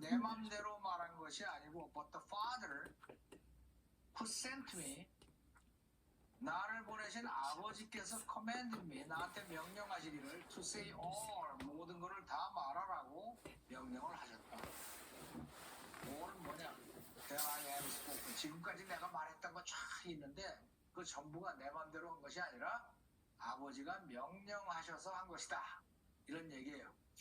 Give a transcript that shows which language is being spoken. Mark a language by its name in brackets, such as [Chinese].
[Korean] 내 맘대로 말한 것이 아니고 [English] But the Father who sent me. [Korean] 나를 보내신 아버지께서 [English] commanded me. [Korean] 나한테 명령하시기를 [English] to say all. [Korean] 모든 것을 다 말하라고 명령을 하셨다. all은 뭐냐? [English] That I have spoken. [Korean] 지금까지 내가 말했던 거 쫙 있는데 그 전부가 내 맘대로 한 것이 아니라 아버지가 명령하셔서 한 것이다. 이런 얘기예요.